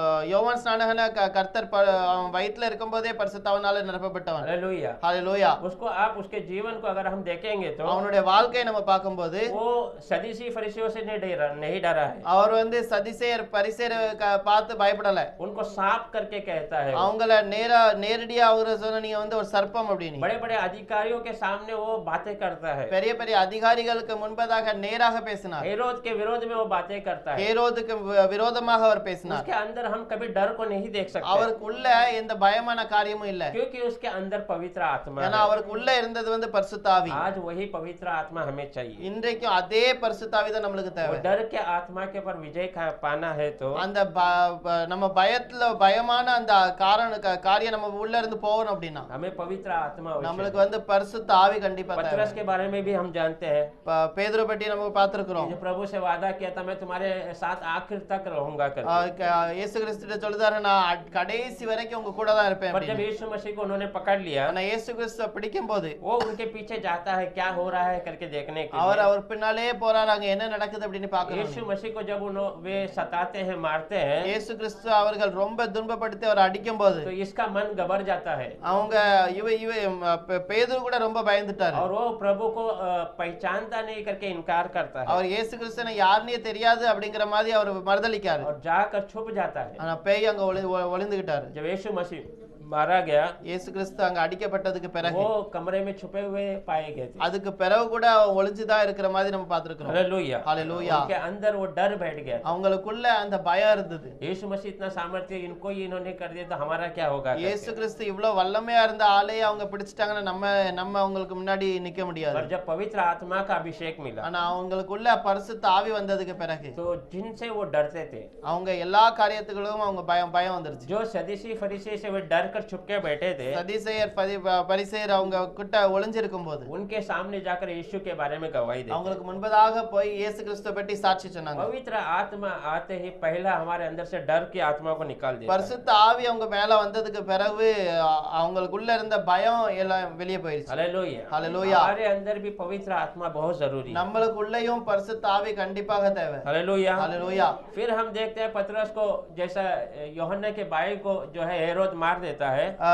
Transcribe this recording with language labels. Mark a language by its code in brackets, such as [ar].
[ta] யோவான் ஸ்நானகன கர்த்தர் அவன் வயித்துல இருக்கும்போதே பரிசுத்தாவினால நிரப்பப்பட்டவன். [hi] हालेलुया। [ta] ஹalleluya. [hi] उसको आप उसके जीवन को अगर हम देखेंगे तो [ta] அவனுடைய வாழ்க்கையை நம்ம பார்க்கும்போது [hi] वो सदीसी फरीसियों से नहीं डरा है। [ta] அவர் வந்து சதிசேயர் பரிசேயர் பார்த்து பயப்படல. [hi] उनको साफ करके कहता है। [ta] அவங்கள நேரடியா அவரு சொன்ன நீங்க வந்து ஒரு சர்ப்பம் அப்படின்னு. [hi] बड़े बड़े अधिकारियों के सामने वो बातें करता है। [ta] பெரிய பெரிய அதிகாரிகளுக்கு முன்பதாக நேராக பேசினார். [hi] हेरोद के विरोध में वो बातें करता है। [ta] हेरोதுக்கு விரோதமாக அவர் பேசினார். [hi] उसके अंदर हम कभी डर को नहीं देख सकते [ta] அவருக்குள்ள எந்த பயமான காரியமும் இல்ல. [hi] क्योंकि उसके अंदर पवित्र आत्मा [ta] ஏன்னா [hi] है। [ta] அவருக்குள்ள இருந்தது வந்து பரிசுத்த ஆவி. [hi] आज वही पवित्र आत्मा हमें चाहिए। [ta] இன்றைக்கும் அதே பரிசுத்த ஆவி தான் நமக்கு [hi] वो [ta] தேவை. [hi] डर के आत्मा के ऊपर विजय पाना है तो [ta] அந்த நம்ம பயமான அந்த காரியம் நம்ம உள்ள இருந்து போகணும் அப்படின்னா [hi] हमें पवित्र आत्मा [ta] நம்மளுக்கு வந்து பரிசுத்த ஆவி கண்டிப்பா தேவை. [hi] पतरस के बारे में भी हम जानते हैं। [ta] பேதுரு பற்றி நம்ம பார்த்திருக்கிறோம். [hi] जो प्रभु से वादा किया था मैं तुम्हारे साथ आखिर तक रहूंगा करके। [ta] இயேசு கிறிஸ்து சொல்றாரு நான் கடைசி வரைக்கும் உங்க கூட தான் இருப்பேன் [hi] पर जब [ta] அப்படின்னு. [hi] यीशु मसीह को उन्होंने पकड़ लिया [ta] ஆனா இயேசு கிறிஸ்து பிடிக்கும்போது [hi] वो उनके पीछे जाता है क्या हो रहा है करके देखने के [ta] அவர் [hi] लिए। [ta] பின்னாலே போறாரு, அங்க என்ன நடக்குது அப்படின்னு [hi] यीशु [ta] பார்க்கணும். [hi] मसीह को जब वे सताते हैं मारते हैं [ta] இயேசு கிறிஸ்து அவர்கள் ரொம்ப துன்பப்படுத்தி அவர் அடிக்கும்போது [hi] तो इसका मन घबर जाता है [ta] அவங்க பேதுரு கூட ரொம்ப பயந்துட்டாரு. [hi] और वो प्रभु को पहचानता नहीं करके इनकार करता है [ta] அவர் இயேசு கிறிஸ்துனை யாருன்னே தெரியாது அப்படிங்கிற மாதிரி அவர் மறுதலிக்காரு. [hi] और जाकर छुप जाता है। [ta] ஆனா பேய் அங்க ஒளிந்துகிட்டாரு. [hi] जब यीशु मसीह मारा गया [ta] இயேசு கிறிஸ்து அங்க அடிக்கப்பட்டதுக்கு பிறகு [hi] वो कमरे में छुपे हुए पाए गए थे। [ta] அதுக்கு பிறகு கூட ஒளிஞ்சுதான் இருக்கிற மாதிரி நம்ம பார்த்திருக்கிறோம். [hi] हालेलुया। हालेलुया। उनके अंदर वो डर बैठ गया। [ta] அவங்களுக்குள்ள அந்த பயம் இருந்தது. [hi] यीशु मसीह इतना सामर्थ्य इनको ही इन्होंने कर दिया तो हमारा क्या होगा [ta] இயேசு கிறிஸ்து இவ்வளவு வல்லமையா இருந்த ஆளையே அவங்க பிடிச்சிட்டாங்கன்னா நம்ம அவங்களுக்கு முன்னாடி நிக்க முடியாது. [hi] पर जब पवित्र आत्मा का अभिषेक मिला [ta] ஆனா அவங்களுக்குள்ள பரிசுத்த ஆவி வந்ததுக்கு பிறகு [hi] तो जिनसे वो डरते थे [ta] அவங்க எல்லா காரியத்துகளும் அவங்க பயம் வந்துருச்சு. [hi] जो सदीसी फरीसी से वे डर कर छुप के बैठे थे [ta] சதிசேயர் பரிசேயர் அவங்க கிட்ட ஒளிஞ்சிருக்கும் போது [hi] उनके सामने जाकर यीशु के बारे में गवाही देते। [ta] அவங்களுக்கு முன்பதாக போய் இயேசு கிறிஸ்துவை பற்றி சாட்சி சொன்னாங்க [hi] पवित्र आत्मा आते ही पहला हमारे अंदर से डर की आत्मा को निकाल देता है। [ta] பரிசுத்த ஆவி அவங்க மேல வந்ததுக்கு பிறகு அவங்களுக்குள்ள இருந்த பயம் எல்லாம் வெளியே போயிடுச்சு [hi] हालेलुया। हालेलुया। हमारे अंदर भी पवित्र आत्मा बहुत जरूरी है। [ta] நம்மளுக்குள்ளேயும் பரிசுத்த ஆவி கண்டிப்பாக தேவை [hi] हालेलुया। हालेलुया। फिर हम देखते हैं पतरस को, जैसा यूहन्ना के भाई को जो है हेरोद मार देता है,